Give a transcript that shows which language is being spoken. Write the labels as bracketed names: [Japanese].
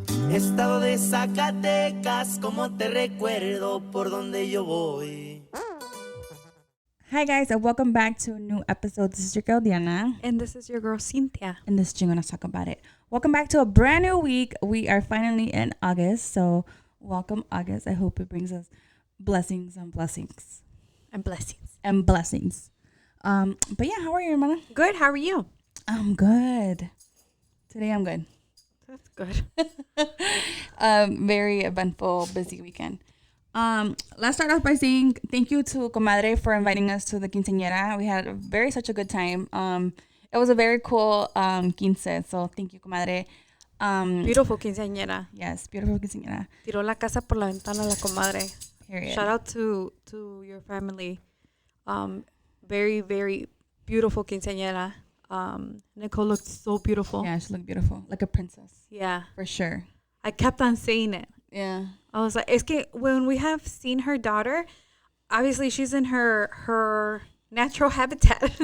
[Spanish] Estado de Zacatecas, como te recuerdo por donde yo voy. [English] Hi guys, and welcome back to a new episode. This is your girl Diana. And this is your girl Cyntia. And this is Chingonas Talk About It. Welcome back to a brand new week. We are finally in August, so welcome August. I hope it brings us blessings and blessings. And blessings. And blessings. But yeah, how are you, hermana? Good, how are you? I'm good. Today I'm good. That's good. Very eventful, busy weekend. Let's start off by saying thank you to Comadre for inviting us to the quinceañera. We had such a good time. It was a very cool quince, so thank you, Comadre. Beautiful quinceañera. Yes, beautiful quinceañera. [Spanish] Tiró la casa por la ventana la comadre. [English] Period. Shout out to your family. Very, very beautiful quinceañera. Nicole looked so beautiful. Yeah, she looked beautiful, like a princess. Yeah. For sure. I kept on saying it. Yeah. I was like, [Spanish] es que [English] when we have seen her daughter, obviously she's in her natural habitat.